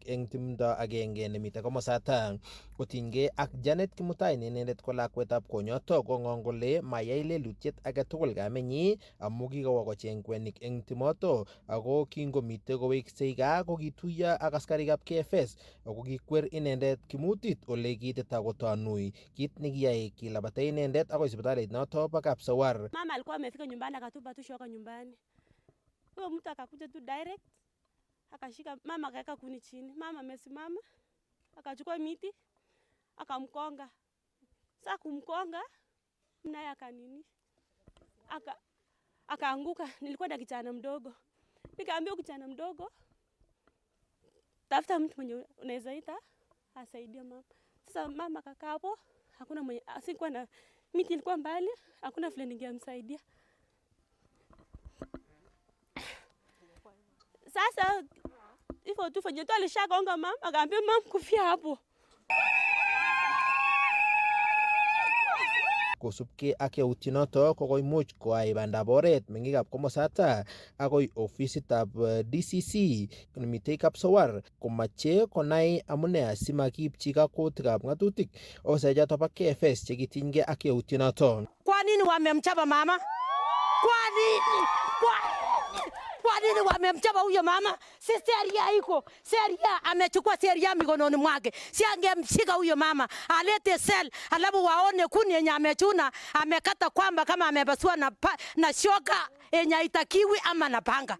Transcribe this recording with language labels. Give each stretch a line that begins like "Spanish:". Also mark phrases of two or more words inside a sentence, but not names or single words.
Kalenjin: eng timdo agenge nemite komosata kotinygei ak Janet Mutai ne inendet ko lakwetab konyoto kong'ong kole mayai lelutiet age tugul kamenyi amu kikowo kocheng kwenik eng timoto ako kingomite koweksei gaa kokituiyo ak askarikab KFS ako kikwer inendet kimutit ole kiteta kotanui kit nekiyai kilabate inendet akoi sipitalit noto pa Kapsowar.
Swahili: Mama alikuwa amefika nyumbani akatupa tu shoka nyumbani. Huyo mtu akakuja tu direct akashika mama akaweka kuni chini. Mama amesimama akachukua miti akamkonga. Sasa kumkonga naye akanini akaanguka. Nilikuwa na kijana mdogo. Nikaambia kijana mdogo tafuta mtu mwenye unaweza ita asaidie mama. Sasa mama kakaa hapo, hakuna mwenye asikuwa na miti ilikuwa mbali, hakuna vile ningemsaidia. Sasa hivyo tu fanye tu alishagonga mama, akaambia mama kufia hapo.
Kalenjin: Kosubkei ak yautyonoto kokoimuch koai bandab oret meng'ikab komosata akoi ofisitab DCC nemitei Kapsowar komache konai amune asimakiipchi kakwautikab ng'atutik ofisaechoto bo KFS chekitinygei ak yautyonoto.
Swahili: Kwa nini wamemchapa mama? Kwa nini wamemchapa huyo mama? Si sheria iko. Sheria amechukua sheria mikononi mwake. Si angemshika huyo mama, alete sel, alafu waone kuni yenye amechuna, amekata kwamba kama amepasua na shoka yenye haitakiwi ama na panga.